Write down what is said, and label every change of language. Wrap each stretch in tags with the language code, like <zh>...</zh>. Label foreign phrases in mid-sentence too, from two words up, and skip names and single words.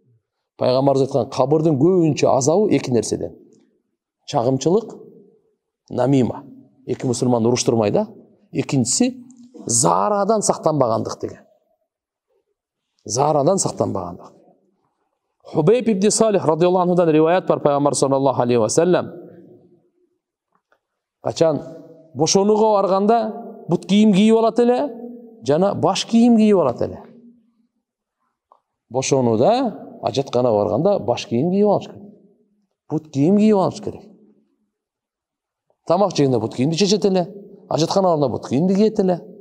<ky>Пайгамбарыбыз айткан кабырдын көбүнчө азабы эки нерседен. Чагымчылык, намима. Эки мусулман уруштурмай да. Экинчиси зарадан сактанбагандык деген. Зарадан сактанбагандык. Хубейб ибн Салих</ky> <ar>رضي الله عنه</ar> <ky>риваят бар Пайгамбар</ky> <ar>صلى الله عليه و سلم.</ar> <ky>Качан бошонууга барганда бут кийим кийип алат эле, жана баш кийим кийип алат эле. Бошонууда, ажатканага барганда баш кийим кийип алыш керек. Бут кийим кийип алыш керек. Тамак жегенде бут кийимди чечет эле, ажатканага барганда бут кийимди кийет эле.</ky>